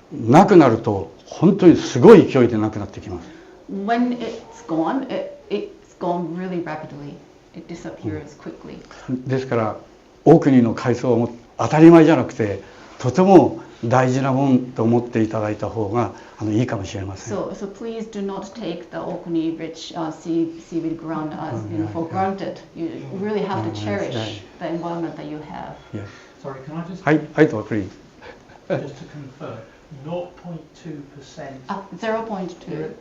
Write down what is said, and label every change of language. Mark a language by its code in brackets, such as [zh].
[ja] なくなると本当にすごい勢いでなくなってきます。 [en] When it's gone, it's gone really rapidly. It disappears quickly. [ja] ですからオークニーの海藻は当たり前じゃなくてとても大事なもんと思っていただいた方がいいかもしれません。 [en] So please do not take the Orkney rich seaweed ground as for granted. You really have to cherish the environment that you have. Yes. Sorry, can I just? [ja] はい、 [en] please. Just to confirm, 0.2%. 0.2%.